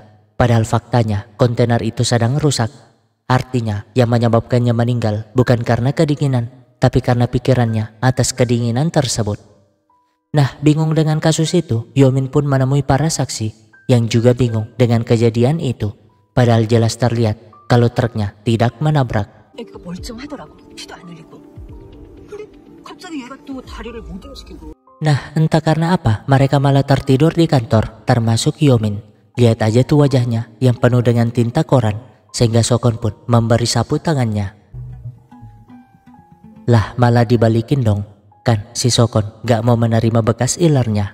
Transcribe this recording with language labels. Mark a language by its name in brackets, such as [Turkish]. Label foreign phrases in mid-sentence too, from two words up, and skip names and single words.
[Indonesian] Padahal faktanya kontainer itu sedang rusak. Artinya yang menyebabkannya meninggal bukan karena kedinginan, tapi karena pikirannya atas kedinginan tersebut. Nah, bingung dengan kasus itu, Yomin pun menemui para saksi yang juga bingung dengan kejadian itu. Padahal jelas terlihat kalau truknya tidak menabrak. [Korean] 애가 멀쩡하더라고. 피도 안 흘리고. 근데 갑자기 얘가 또 다리를 못 움직이고. [Indonesian] Nah, entah karena apa mereka malah tertidur di kantor, termasuk Yomin. Lihat aja tuh wajahnya yang penuh dengan tinta koran, sehingga Sokon pun memberi sapu tangannya. Lah, malah dibalikin dong, kan si Sokon gak mau menerima bekas ilernya.